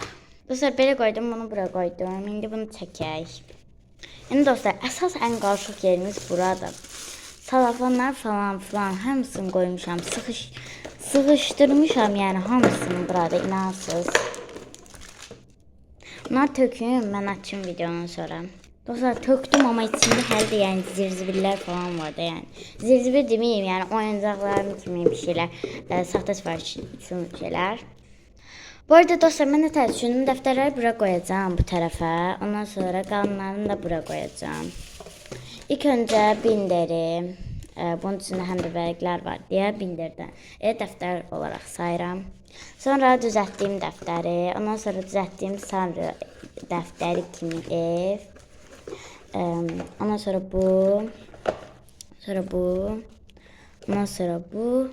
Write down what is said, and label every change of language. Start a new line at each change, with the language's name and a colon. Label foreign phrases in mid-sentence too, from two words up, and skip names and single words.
Azerbaijani: Dostlar, belə qoydum, bunu bura qoydum. İndi bunu çəkək. Yəni dostlar, əsas ən qarışıq yerimiz burada. Salafanlar falan filan hamısını koymuşam. Sıkıştırmışam yani hamısını burada, inansız.
Turkish: Bunlar töküm, ben açayım videonun sonra. Dostlar, töktüm ama içinde herhalde yani zirzibirler falan vardı yani. Zirzibir demeyeyim yani oyuncaklarım kimi bir şeyler. Sahte sipariş için şeyler. Bu arada dostlar, ben de düşündüm, defterleri buraya koyacağım bu tarafa. Ondan sonra kalanlarını da buraya koyacağım. İlk önce binderi.
Azerbaijani: Bunun içində həm də vərəqlər var deyə bindirdən dəftər olaraq sayıram. Sonra düzəltdiyim dəftəri, ondan sonra düzəltdiyim sarı dəftəri kimi ev. Ondan sonra bu, sonra bu, ondan sonra bu.